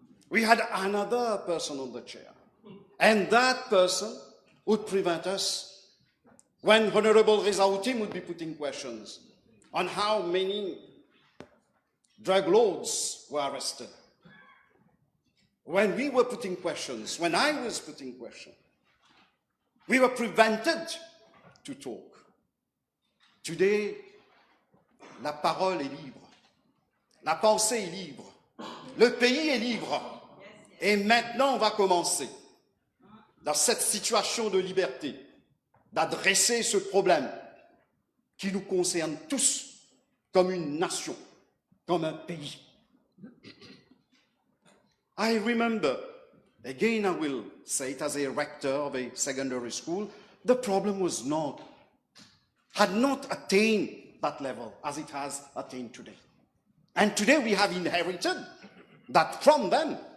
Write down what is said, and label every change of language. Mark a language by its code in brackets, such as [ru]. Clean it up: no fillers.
[en] We had another person on the chair, and that person would prevent us when Honorable Reza Outim would be putting questions on how many drug lords were arrested. When we were putting questions, when I was putting questions, we were prevented to talk. [fr] Today, la parole est libre, la pensée est libre, le pays est libre. Et maintenant, on va commencer, dans cette situation de liberté, d'adresser ce problème qui nous concerne tous comme une nation, comme un pays. [en] I remember, again I will say it as a rector of a secondary school, the problem had not attained that level as it has attained today. And today we have inherited that from them.